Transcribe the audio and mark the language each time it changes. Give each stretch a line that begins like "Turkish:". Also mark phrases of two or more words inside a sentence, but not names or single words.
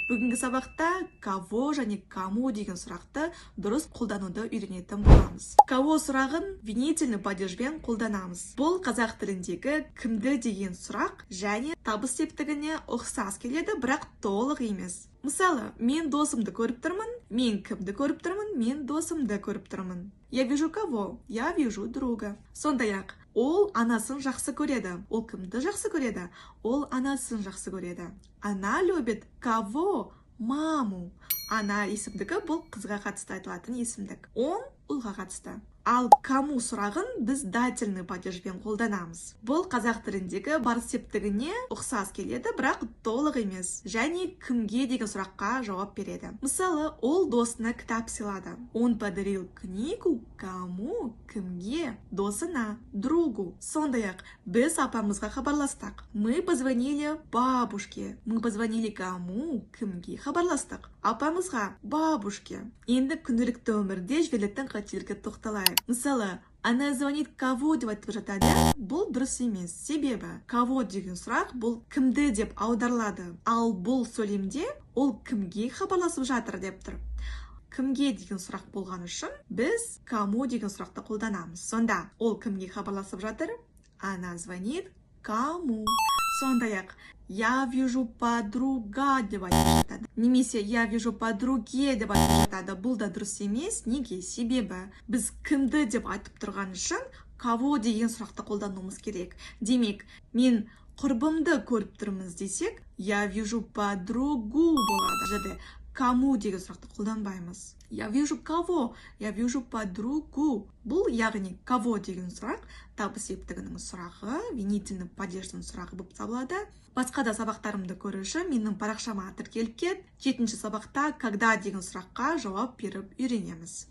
Kazakh: Бүгінгі сабақта кого және кому деген сұрақты дұрыс қолдануды үйренетін боламыз. Кого сұрағын
Russian: винительный падежбен
Kazakh: қолданамыз. Бұл қазақ тіліндегі кімді деген сұрақ және табыс септігіне ұқсас келеді, бірақ толық емес. Мысалы, мен досымды көріп тұрмын, мен кімді көріп тұрмын, мен досымды көріп тұрмын.
Russian: Я вижу кого? Я вижу друга.
Kazakh: Сондай-ақ, ол анасын жақсы көреді. Ол кімді жақсы көреді? Ол анасын жақсы көреді.
Russian: Она любит кого? Маму.
Kazakh: Ана есімдігі бұл қызға қатысты айтылатын есімдік. Он ұлға қатысты. Ал кому сұрағын біз
Russian: дательный падежбен
Kazakh: қолданамыз. Бұл қазақ тіліндегі бар септігіне ұқсас келеді, бірақ толық емес. Және кімге деген сұраққа жауап береді. Мысалы, ол досына кітап сыйлады.
Russian: Он подарил книгу кому?
Kazakh: Кімге? Досына, другу. Сондай-ақ, біз апамызға хабарластық.
Russian: Мы позвонили бабушке. Мы позвонили кому?
Kazakh: Кімге хабарластық? Апамызға, бабушке. Енді күнделікті өмірде жіберілетін қателікке тоқталайық. Мысалы,
Russian: она звонит кого
Kazakh: деп айтып жатады, бұл дұрыс емес. Себебі, кого деген сұрақ бұл кімді деп аударылады. Ал бұл сөйлемде ол кімге хабарласып жатыр деп тұр. Кімге деген сұрақ болған үшін біз кому деген сұрақты қолданамыз. Сонда ол кімге хабарласып жатыр?
Russian: Она звонит кому.
Kazakh: Сондай-ақ,
Russian: я вижу подруга
Kazakh: деп айтып жатады. Немесе
Russian: я вижу подруге
Kazakh: деп айтып жатады. Бұл да дұрыс емес. Неге? Себебі біз кімді деп айтып тұрған үшін кого деген сұрақты қолдануымыз керек. Демек, мен құрбымды көріп тұрмыз десек,
Russian: я вижу подругу болады.
Kazakh: Кому деген сұрақты қолданбаймыз.
Russian: Я вижу кого? Я вижу подругу.
Kazakh: Бұл яғни кого деген сұрақ табыс септігінің сұрағы,
Russian: винительный падеждің
Kazakh: сұрағы болып табылады. Басқа да сабақтарымды көру үшін менің парақшама тіркеліп кет. 7-ші сабақта когда деген сұраққа жауап беріп үйренеміз.